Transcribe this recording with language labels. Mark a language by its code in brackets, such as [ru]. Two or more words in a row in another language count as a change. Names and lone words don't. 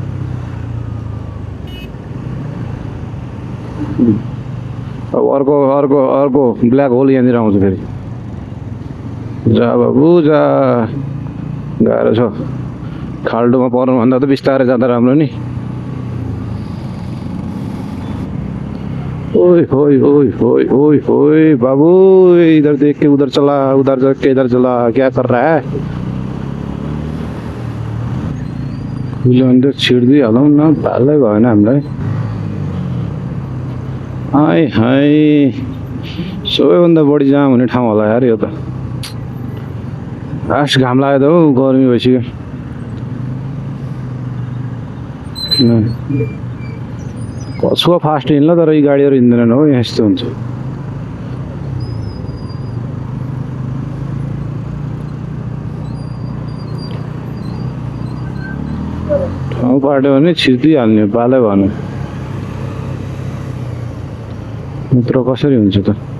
[ne] अब अर्को ब्ल्याक होल यहाँनिर आउँछ फेरि जा बाबु जा गाह्रो छ खाल्डोमा पर्नुभन्दा त बिस्तारै जाँदा राम्रो नि ओए होए होए होए ओए होए बाबू [hi] इधर देख के उधर चला उधर देख के इधर चला क्या कर रहा है [ne] अंदर छिर्दिहालौँ न भालै भएन हामीलाई हाय हाय सबैभन्दा बढी जाम हुने ठाउँ होला यार यो त आश घाम लाग्यो त हौ गर्मी भइसक्यो कछुवा फास्ट हिँड्ला तर यी गाडीहरू हिँड्दैनन् हो यहाँ यस्तो हुन्छ ठाउँ पाट्यो भने छिर्दिहाल्ने बालै भएन मित्र कसरी हुन्छ त